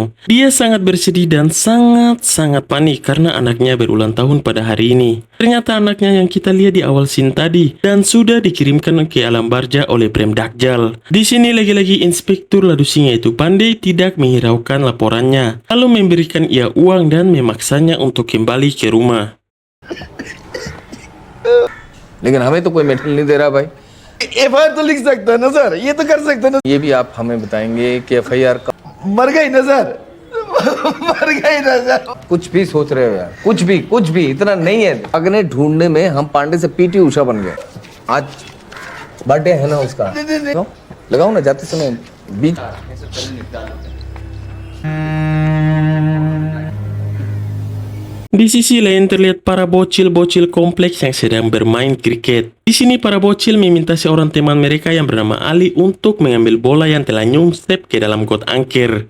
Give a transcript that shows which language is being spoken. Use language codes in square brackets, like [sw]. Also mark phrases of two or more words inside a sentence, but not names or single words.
[id] Dia sangat bersedih dan sangat panik karena anaknya berulang tahun pada hari ini. Ternyata anaknya yang kita lihat di awal scene tadi dan sudah dikirimkan ke alam barja oleh Prem Dakjal. Di sini lagi-lagi inspektur ladu singa itu pandai tidak menghiraukan laporannya, lalu memberikan ia uang dan memaksanya untuk kembali ke rumah. [hi] लेकिन हमें तो कोई मेडल नहीं दे रहा भाई। एफआईआर तो लिख सकता है ना सर, ये तो कर सकते हैं ना। ये भी आप हमें बताएंगे कि एफआईआर का मर गई ना सर, मर गई ना सर। कुछ भी सोच रहे हो यार, कुछ भी इतना नहीं है। अगने ढूंढने में हम पांडे से पीटी उषा बन गए। आज बर्थडे है ना उसका, तो लगाओ ना जाते समय बीच। [id] Di sisi lain terlihat para bocil-bocil kompleks yang sedang bermain kriket. Di sini para bocil meminta seorang teman mereka yang bernama Ali untuk mengambil bola yang telah nyungsep ke dalam got angker.